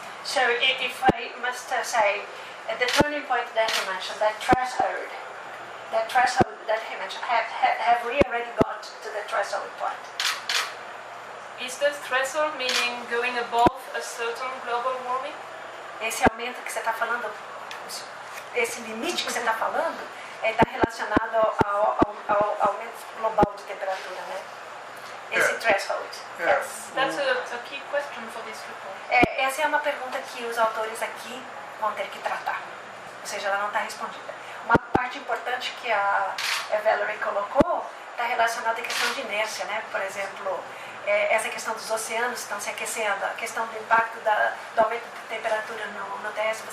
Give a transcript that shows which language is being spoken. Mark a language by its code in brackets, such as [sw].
[en] So if I must say, the turning point that he mentioned, that threshold that he mentioned, have we already got to the threshold point? Is the threshold meaning going above a certain global warming? [pt] Esse aumento que você está falando, esse limite que você está falando, está relacionado ao aumento global de temperatura, né? Esse threshold. [en] Yes. That's a key question for this report. [pt] Essa é uma pergunta que os autores aqui vão ter que tratar. Ou seja, ela não está respondida. Uma parte importante que a Valerie colocou está relacionada à questão de inércia, né? Por exemplo, essa questão dos oceanos estão se aquecendo, a questão do impacto do aumento de temperatura no terrestre.